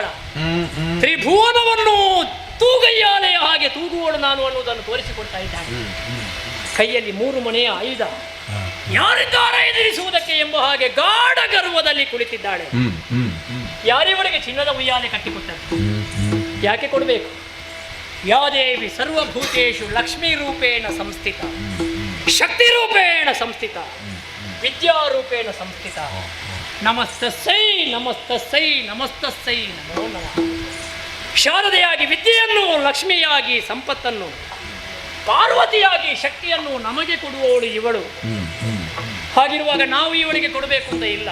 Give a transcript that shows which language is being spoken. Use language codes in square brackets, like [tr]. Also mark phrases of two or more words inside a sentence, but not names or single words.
[kn] ತ್ರಿಭುವನವನ್ನು ತೂಗಯ್ಯಾಲೆಯ ಹಾಗೆ ತೂಗುವಳು ನಾನು ಅನ್ನುವುದನ್ನು ತೋರಿಸಿಕೊಡ್ತಾ ಇದ್ದಾಳೆ. ಕೈಯಲ್ಲಿ 3 ಮನೆಯ ಆಯುಧ, ಯಾರಿದ್ದಾರೆ ಎದುರಿಸುವುದಕ್ಕೆ ಎಂಬ ಹಾಗೆ ಗಾಢ ಗರ್ವದಲ್ಲಿ ಕುಳಿತಿದ್ದಾಳೆ. ಯಾರಿವಳಿಗೆ ಚಿನ್ನದ ಉಯ್ಯಾಲೆ ಕಟ್ಟಿಕೊಟ್ಟದ್ದು? ಯಾಕೆ ಕೊಡಬೇಕು? [sa] ಯಾದೇವಿ ಸರ್ವಭೂತೇಷು ಲಕ್ಷ್ಮೀ ರೂಪೇಣ ಸಂಸ್ಥಿತ, ಶಕ್ತಿ ರೂಪೇಣ ಸಂಸ್ಥಿತ, ವಿದ್ಯಾರೂಪೇಣ ಸಂಸ್ಥಿತ. ನಮಸ್ತಸ್ಸೈ ನಮಸ್ತಸ್ಸೈ ನಮಸ್ತಸ್ಸೈ ನಮೋ ನಮಃ. [kn] ಶಾರದೆಯಾಗಿ ವಿದ್ಯೆಯನ್ನು, ಲಕ್ಷ್ಮಿಯಾಗಿ ಸಂಪತ್ತನ್ನು, ಪಾರ್ವತಿಯಾಗಿ ಶಕ್ತಿಯನ್ನು ನಮಗೆ ಕೊಡುವವಳು ಇವಳು. ಹಾಗಿರುವಾಗ ನಾವು ಇವಳಿಗೆ ಕೊಡಬೇಕು ಅಂತ ಇಲ್ಲ.